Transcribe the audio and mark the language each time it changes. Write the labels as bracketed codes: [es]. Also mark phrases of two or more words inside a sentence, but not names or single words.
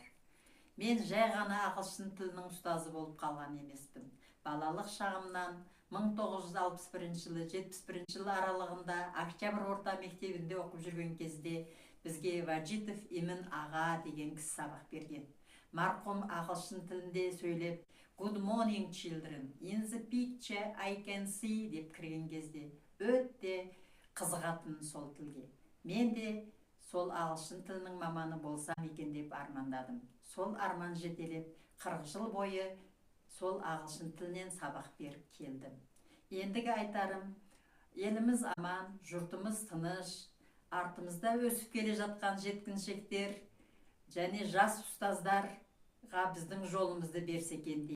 [kk] Мен жай ғана ағылшын тілінің ұстазы болып қалған емеспін. Балалық шағымнан 1961-71 жылы аралығында Октябрь орта мектебінде оқып жүрген кезде бізге Ваджитов Имін аға деген кісі сабақ берген. Марқұм ағылшын тілінде сөйлеп, [en] "Good morning children, in the picture I can see" [kk] деп кірген кезде өте қызығатын сол тілге. Мен де сол ағылшын тілінің маманы болсам екен деп армандадым. Сол арман жетелеп 40 жыл бойы сол ағылшын тілінен сабақ беріп келдім. Ендігі айтарым, еліміз аман, жұртымыз тыныш, артымызда өсіп келе жатқан жеткіншектер және жас ұстаздар біздің жолымызды берсе екен дейді.